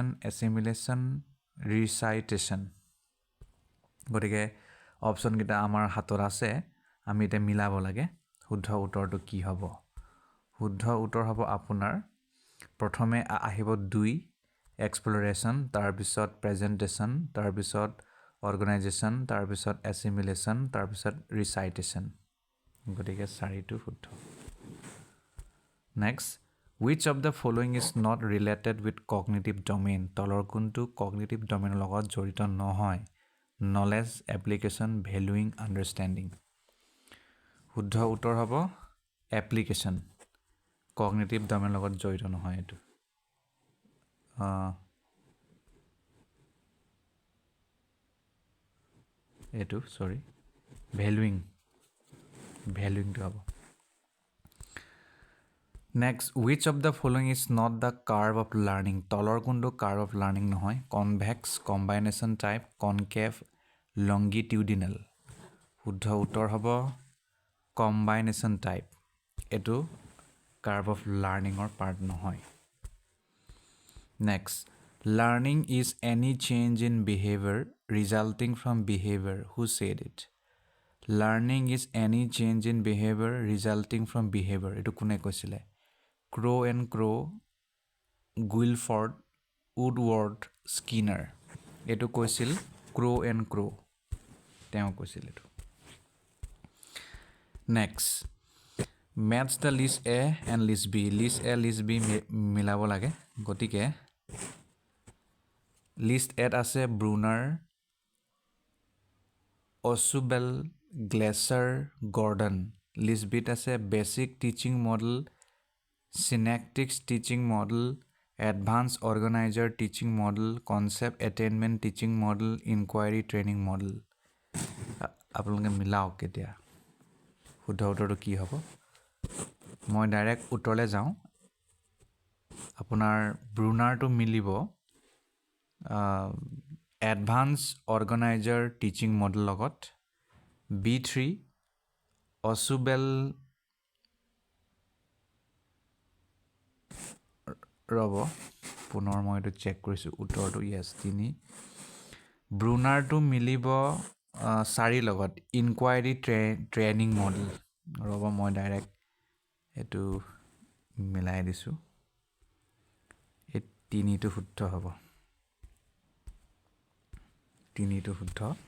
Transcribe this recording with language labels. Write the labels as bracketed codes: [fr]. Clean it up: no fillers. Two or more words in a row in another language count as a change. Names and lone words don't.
[en] assimilation recitation [as] গতিকে অপচন কিটা আমাৰ হাতত আছে আমি এটা মিলাব লাগে শুদ্ধ উত্তৰটো কি হ'ব শুদ্ধ উত্তৰ হ'ব আপোনাৰ প্ৰথমে আহিব 2 এক্সপ্লোৰেশন তাৰ পিছত প্ৰেজেন্টেশন তাৰ পিছত অৰ্গানাইজেশন তাৰ পিছত এছিমিলেশন তাৰ পিছত ৰিচাইটেশন গতিকে 4টো শুদ্ধ [en] নেক্সট which of the following is not related with cognitive domain [as] তলৰ কোনটো [en] cognitive domain [as] লগত জড়িত নহয় [en] knowledge application valuing understanding [as] শুদ্ধ উত্তৰ হ'ব [en] application cognitive domain [as] লগত জড়িত নহয় এটো এটো [en] sorry valuing [as] টো হ'ব [en] next which of the following is not the curve of learning [as] তলৰ কোনটো [en] curve of learning নহয় convex combination type concave longitudinal [as] শুদ্ধ উত্তৰ হ'ব [en] combination type এটো curve of learning or part নহয় next learning is any change in behavior resulting from behavior who said it learning is any change in behavior resulting from behavior [as] এটো কোনে কৈছিলে Crow and Crow Guilford Woodward Skinner এটো কৈছিল Crow and Crow তেওঁ কৈছিল এটো [en] next match the list A and list B list A list B [as] মিলাব লাগে গতিকে [en] list A আছে Brunner Osubel Glaser Gordon list B আছে basic teaching model synaptics teaching model advanced organizer teaching model concept attainment teaching model inquiry training model [as] আপোনালোকে মিলাওক কেতিয়া শুদ্ধ উত্তৰটো কি হ'ব মই ডাইৰেক্ট উত্তৰলে যাওঁ আপোনাৰ ব্ৰুনাৰটো মিলিব [en] advanced organizer teaching model লগত B3 Osubel ৰব [as] পুনৰ মই এটো চেক কৰিছো উত্তৰটো yes 3 ব্ৰুনাৰটো মিলিব 4 লগত [en] inquiry training model [as] ৰব মই ডাইৰেক্ট এটো মিলাই দিছো এই 3টো শুদ্ধ হ'ব 3টো শুদ্ধ